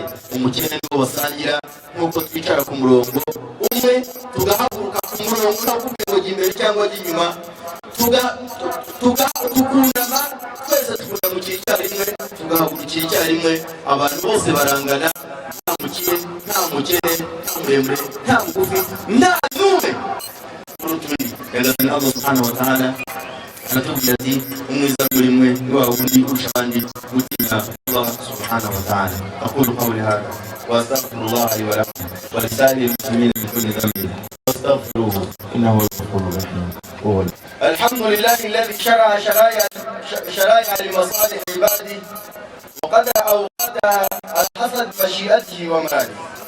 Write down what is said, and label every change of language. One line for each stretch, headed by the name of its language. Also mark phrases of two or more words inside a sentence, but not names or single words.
Kinyarwanda: Umukene niwo basangira nk'uko twicara ku murongo umwe tugahaguruka ku murongo ntakubwiye ngo jya imbere cyangwa jya inyuma tukundama twese tukundamukira icyarimwe tugahagurukira icyarimwe. Abantu bose barangana nta mukire nta mukene nta muremure nta mugufi nta n'umwe urutundi. Nyagasani
Arabic: الله سبحانه وتعالى
Kinyarwanda: anatubwira ati umwiza muri mwe ni wa wundi urusha abandi gutinya
Arabic: الله سبحانه وتعالى. أقول قولي هذا وأستغفر الله لي ولكم ولسائر المسلمين من كل ذنب فاستغفروه إنه هو الغفور الرحيم. الحمد لله الذي شرع الشرائع لمصالح عباده وقدر أوقاتها على حسب مشيئته ومراده.